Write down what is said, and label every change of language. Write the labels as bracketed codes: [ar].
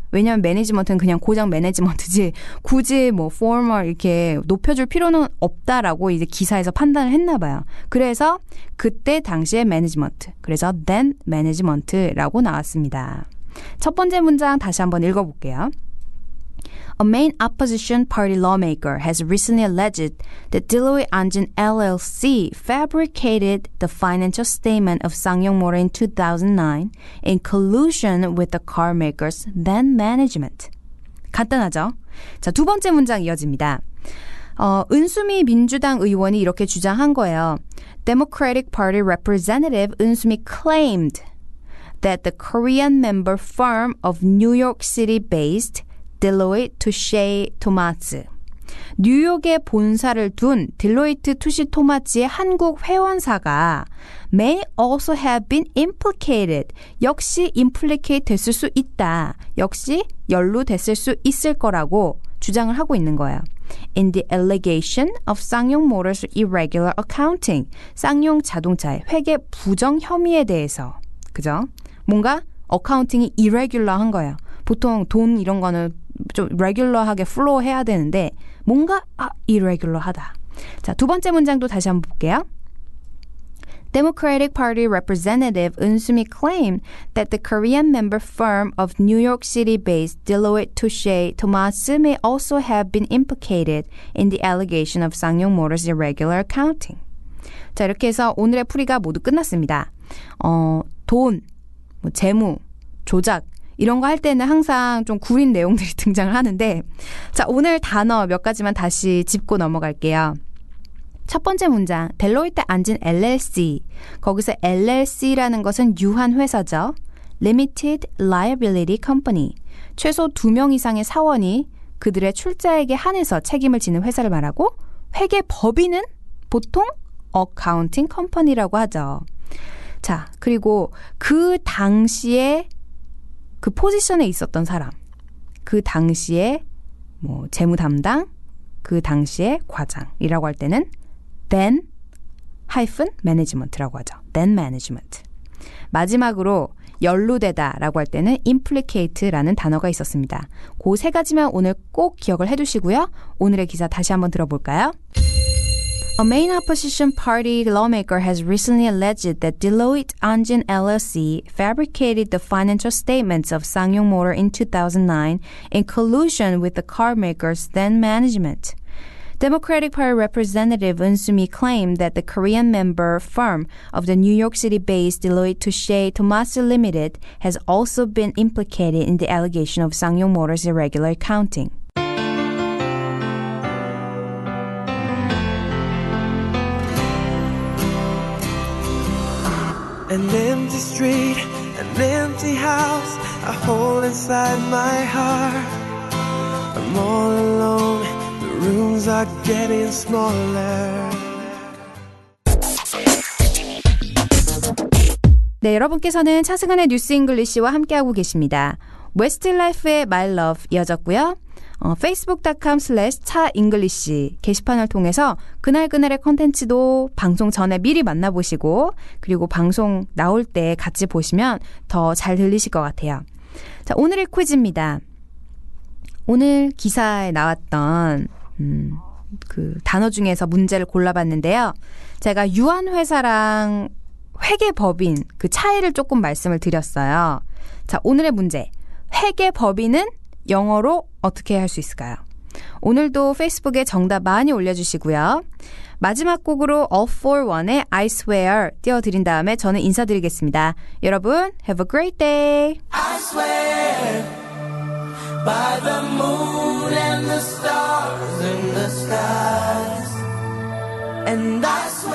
[ko] 왜냐하면 매니지먼트는 그냥 고장 매니지먼트지 굳이 뭐 former 이렇게 높여줄 필요는 없다라고 이제 기사에서 판단을 했나 봐요. 그래서 그때 당시의 매니지먼트. 그래서 then management라고 나왔습니다. 첫 번째 문장 다시 한번 읽어볼게요. [en] A main opposition party lawmaker has recently alleged that Deloitte Anjin LLC fabricated the financial statement of 쌍용 Motor in 2009 in collusion with the car makers then management. [ko] 간단하죠? 자, 두 번째 문장 이어집니다. 은수미 민주당 의원이 이렇게 주장한 거예요. [en] Democratic Party representative 은수미 claimed that the Korean member firm of New York City-based Deloitte Touche Tohmatsu, [ko] 뉴욕에 본사를 둔 딜로이트 투시 토마츠의 한국 회원사가 [en] may also have been implicated, [ko] 역시 implicate 됐을 수 있다, 역시 연루됐을 수 있을 거라고 주장을 하고 있는 거예요. [en] In the allegation of 쌍용 Motors irregular accounting, [ko] 쌍용 자동차의 회계 부정 혐의에 대해서, 그죠? 뭔가 어카운팅이 irregular한 거예요. 보통 돈 이런 거는 좀 regular하게 flow 해야 되는데 뭔가 irregular하다. 자, 두 번째 문장도 다시 한번 볼게요. [en] Democratic Party representative 은수미 claimed that the Korean member firm of New York City-based Deloitte Touche Tohmatsu may also have been implicated in the allegation of 쌍용 Motors irregular accounting. [ko] 자, 이렇게 해서 오늘의 풀이가 모두 끝났습니다. 돈, 뭐 재무, 조작 이런 거 할 때는 항상 좀 구린 내용들이 등장을 하는데 자, 오늘 단어 몇 가지만 다시 짚고 넘어갈게요. 첫 번째 문장, 델로이트 안진 LLC. 거기서 LLC라는 것은 유한회사죠. [en] Limited Liability Company. [ko] 최소 2명 이상의 사원이 그들의 출자액에 한해서 책임을 지는 회사를 말하고 회계법인은 보통 Accounting Company라고 하죠. 자, 그리고 그 당시에 그 포지션에 있었던 사람, 그 당시에 뭐 재무 담당, 그 당시에 과장이라고 할 때는 then-management라고 하죠. then management. 마지막으로 연루되다라고 할 때는 implicate라는 단어가 있었습니다. 그 세 가지만 오늘 꼭 기억을 해두시고요. 오늘의 기사 다시 한번 들어볼까요? [en] A main opposition party lawmaker has recently alleged that Deloitte Anjin LLC fabricated the financial statements of Sangyong Motor in 2009 in collusion with the carmaker's then management. Democratic Party Representative Eun Soo-mi claimed that the Korean member firm of the New York City-based Deloitte Touche Tohmatsu Limited has also been implicated in the allegation of Sangyong Motor's irregular accounting. An empty street, an empty house, a hole inside my heart. I'm all alone, the rooms are getting smaller. [ko] 네, 여러분께서는 차승은의 뉴스 잉글리시와 함께하고 계십니다. 웨스트라이프의 My Love 이어졌고요. facebook.com/차잉글리시 게시판을 통해서 그날그날의 컨텐츠도 방송 전에 미리 만나보시고 그리고 방송 나올 때 같이 보시면 더 잘 들리실 것 같아요. 자, 오늘의 퀴즈입니다. 오늘 기사에 나왔던 그 단어 중에서 문제를 골라봤는데요. 제가 유한회사랑 회계법인 그 차이를 조금 말씀을 드렸어요. 자, 오늘의 문제. 회계법인은 영어로 어떻게 할 수 있을까요? 오늘도 페이스북에 정답 많이 올려주시고요. 마지막 곡으로 All for One의 I Swear 띄워드린 다음에 저는 인사드리겠습니다. [en] 여러분, have a great day. I swear by the moon and the stars in the skies, and I